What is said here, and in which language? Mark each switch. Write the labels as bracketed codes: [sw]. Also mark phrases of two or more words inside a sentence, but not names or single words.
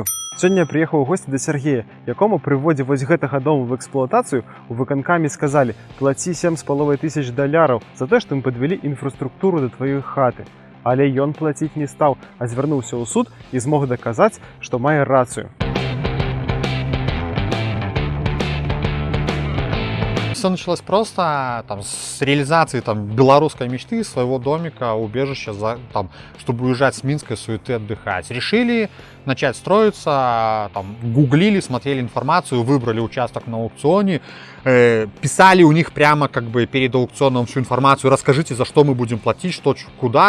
[be] Сёння я прыехаў у госці да Сергея, якому пры вводзе вось гэтага дому в эксплуатацыю у выканкаме сказалі: плаці $7,500 за тое, што мы падвялі інфраструктуру да тваёй хаты. Але ён плаціць не стаў, а звярнуўся ў суд і змог даказаць, што мае рацыю. [ru] Все началось просто с реализации белорусской мечты, своего домика, убежища, чтобы уезжать с минской суеты отдыхать. Решили начать строиться, гуглили, смотрели информацию, выбрали участок на аукционе, писали у них прямо перед аукционом всю информацию: расскажите, за что мы будем платить, что, куда.